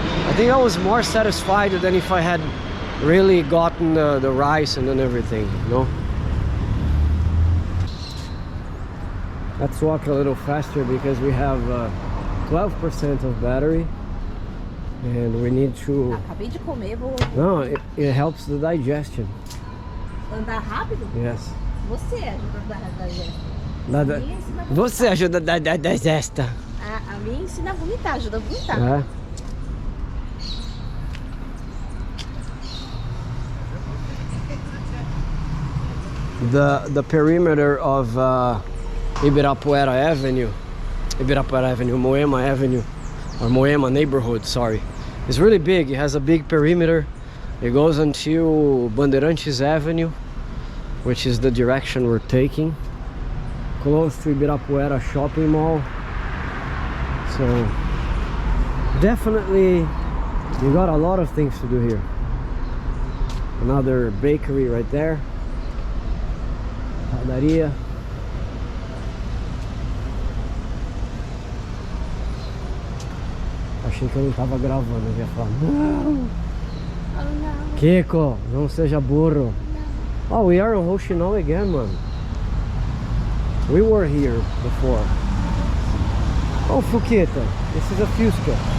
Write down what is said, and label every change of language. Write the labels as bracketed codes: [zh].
[en] I think I was more satisfied than if I had really gotten the rice and then everything, you know? Let's walk a little faster because we have 12% of battery and we need to... [pt] Acabei de comer, vou [en] No, it helps the digestion. [pt] andar rápido? [en] Yes. [pt] Você ajuda a andar rápido. Você ajuda a digesta. A minha ensina a vomitar, ajuda a vomitar. É. [en] The perimeter of Ibirapuera Avenue, Moema Avenue, or Moema neighborhood, sorry, is really big. It has a big perimeter. It goes until Bandeirantes Avenue, which is the direction we're taking, close to Ibirapuera shopping mall. So definitely you got a lot of things to do here. Another bakery right there. [pt] Padaria. Achei que eu não tava gravando, eu ia falar não. Oh, não. Kiko, não seja burro. Não. [en] Oh, we are in Rochinol again, man. We were here before. Oh, Fuqueta, this is a Fusca.